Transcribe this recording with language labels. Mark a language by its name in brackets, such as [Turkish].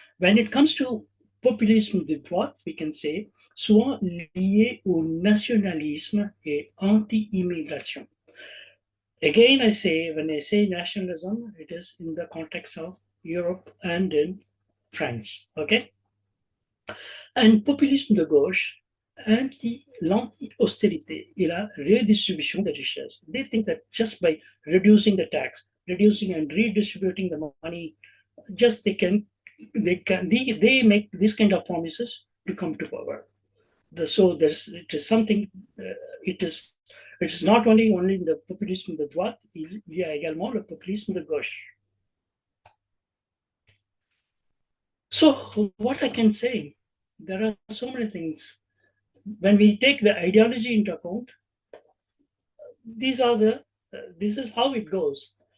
[English] When it comes to populisme de droite, we can say [French] souvent lié au nationalisme et anti-immigration. [English] Again, when I say nationalism, it is in the context of Europe and in France, okay? [French] And populisme de gauche, l'anti-austérité et la redistribution des richesses. [English] They think that just by reducing the tax, reducing and redistributing the money, just they make this kind of promises to come to power. So it is something. It is not only in the [French] populisme de droite, il y a également le populisme de gauche. [English] So what I can say, there are so many things. When we take the ideology into account, this is how it goes.